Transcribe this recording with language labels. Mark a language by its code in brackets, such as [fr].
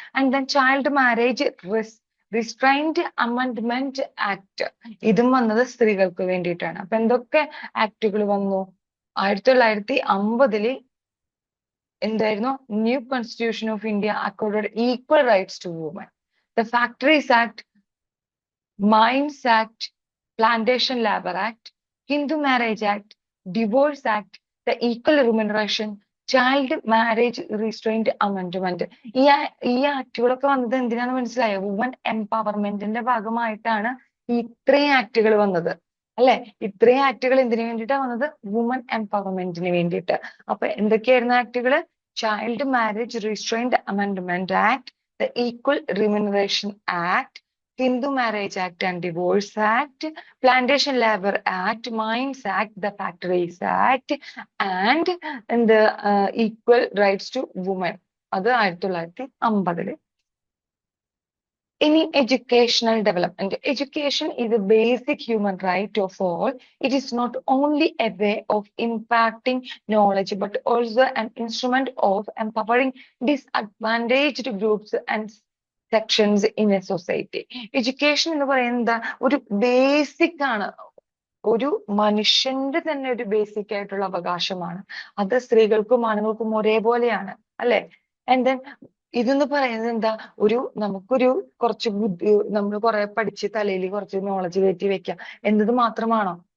[ml] And then child marriage റിസ്ട്രൈൻഡ് amendment act, ഇതും വന്നത് സ്ത്രീകൾക്ക് വേണ്ടിയിട്ടാണ്. അപ്പൊ എന്തൊക്കെ ആക്ടുകൾ വന്നു? 1950 എന്തായിരുന്നു? [en] New constitution of India accorded equal rights to women. The Factories Act, Mines Act, Plantation Labor Act, Hindu Marriage Act, Divorce Act, the Equal Remuneration, Child Marriage Restraint Amendment. [ml] ഈ ആക്ടുകളൊക്കെ വന്നത് എന്തിനാന്ന് മനസ്സിലായോ? വുമൻ എംപവർമെന്റിന്റെ ഭാഗമായിട്ടാണ് ഇത്രയും ആക്ടുകൾ വന്നത്, അല്ലെ? ഇത്രയും ആക്ടുകൾ എന്തിനു വേണ്ടിയിട്ടാണ് വന്നത്? വുമൻ എംപവർമെന്റിന് വേണ്ടിയിട്ട്. അപ്പൊ എന്തൊക്കെയായിരുന്നു ആക്ടുകള്? [en] Child marriage restraint amendment act, the Equal Remuneration Act, Hindu Marriage Act and Divorce Act, Plantation Labor Act, Mines Act, the Factories Act, and the Equal Rights to Women. അത് 1950. In educational development, education is a basic human right of all. It is not only a way of impacting knowledge, but also an instrument of empowering disadvantaged groups and sections in a society. [ml] Education എന്ന് പറയുന്നത് ഒരു basic ആണ്, ഒരു മനുഷ്യന്റെ തന്നെ ഒരു basic ആയിട്ടുള്ള അവകാശമാണ്. അത് സ്ത്രീകൾക്കും ആണുങ്ങൾക്കും ഒരേപോലെയാണ്, അല്ലെ? [en] and then [ml] ഇതെന്ന് പറയുന്നത് എന്താ? നമുക്കൊരു കുറച്ച് ബുദ്ധി, നമ്മൾ കുറെ പഠിച്ച് തലയിൽ കുറച്ച് നോളജ് കയറ്റി വെക്കാം എന്നത് മാത്രമാണോ?